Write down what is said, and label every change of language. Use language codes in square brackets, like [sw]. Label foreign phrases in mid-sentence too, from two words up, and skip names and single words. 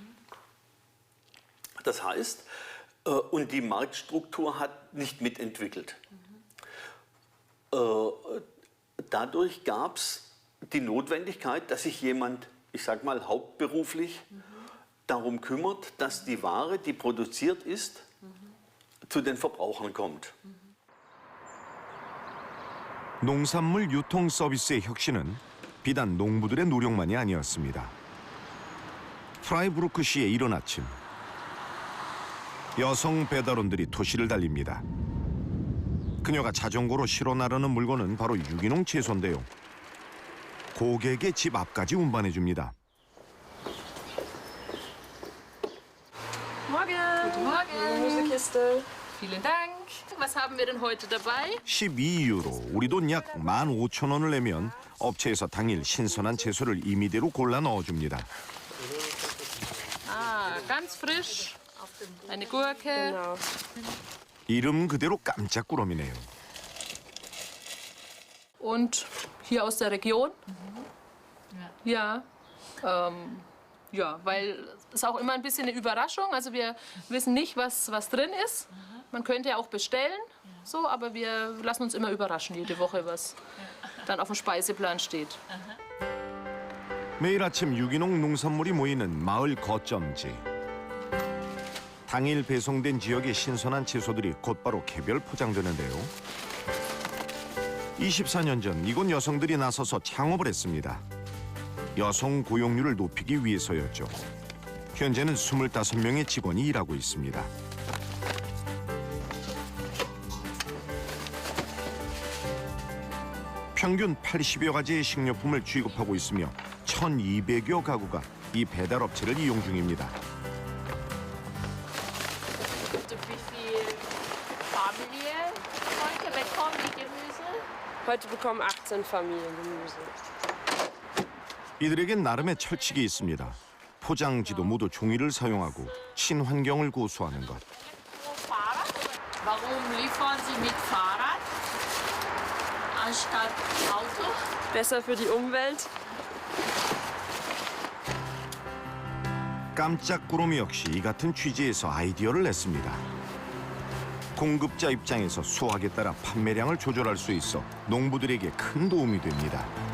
[de] Das heißt, und die Marktstruktur hat nicht mitentwickelt. Dadurch gab es die Notwendigkeit, dass sich jemand, ich sag mal hauptberuflich, darum kümmert, dass die Ware, die produziert ist, zu den Verbrauchern kommt. [ko] 농산물 유통 서비스의 혁신은 비단 농부들의 노력만이 아니었습니다. 프라이부르크 시의 이른 아침, 여성 배달원들이 도시를 달립니다. 그녀가 자전거로 실어 나르는 물건은 바로 유기농 채소인데요. 고객의 집 앞까지 운반해 줍니다. [de] Morgen. Guten Morgen. Gemüsekiste. Vielen Dank. Was haben wir denn heute dabei? [ko] 12유로, 우리 돈 약 15,000원을 내면 업체에서 당일 신선한 채소를 임의대로 골라 넣어줍니다. [de] Ah, ganz frisch. Eine Gurke. [ko] 이름 그대로 깜짝 꾸러미네요. [de] Und hier aus der Region? Ja. Ja, weil es auch immer ein bisschen eine Überraschung. Also wir wissen nicht, was drin ist. Man könnte ja auch bestellen, so, aber wir lassen uns immer überraschen jede Woche, was dann auf dem Speiseplan steht. [ko] 매일 아침 유기농 농산물이 모이는 마을 거점지. 당일 배송된 지역의 신선한 채소들이 곧바로 개별 포장되는데요. 24년 전 이곳 여성들이 나서서 창업을 했습니다. 여성 고용률을 높이기 위해서였죠. 현재는 25명의 직원이 일하고 있습니다. 평균 80여 가지의 식료품을 취급하고 있으며 1,200여 가구가 이 배달업체를 이용 중입니다. [de] Wie viel Familie heute bekommen die Gemüse? Heute bekommen 18 Familien Gemüse. [ko] 이들에겐 나름의 철칙이 있습니다. 포장지도 모두 종이를 사용하고 친환경을 고수하는 것. [de] Warum liefern Sie mit Fahrrad anstatt Auto? Besser für die Umwelt. [ko] 깜짝 꾸러미 역시 이 같은 취지에서 아이디어를 냈습니다. 공급자 입장에서 수확에 따라 판매량을 조절할 수 있어 농부들에게 큰 도움이 됩니다.